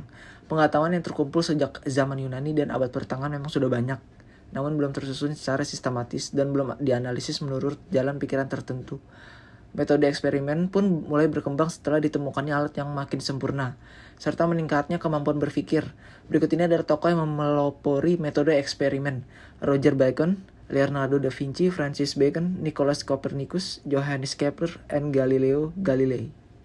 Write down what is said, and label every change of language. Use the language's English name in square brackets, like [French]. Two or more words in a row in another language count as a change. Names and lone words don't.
[Indonesian] Pengetahuan yang terkumpul sejak zaman Yunani dan abad pertengahan memang sudah banyak, namun belum tersusun secara sistematis dan belum dianalisis menurut jalan pikiran tertentu. Metode eksperimen pun mulai berkembang setelah ditemukannya alat yang makin sempurna, serta meningkatnya kemampuan berpikir. Berikut ini adalah tokoh yang memelopori metode eksperimen: Roger Bacon, Leonardo da Vinci, Francis Bacon, Nicholas Copernicus, Johannes Kepler, and Galileo Galilei.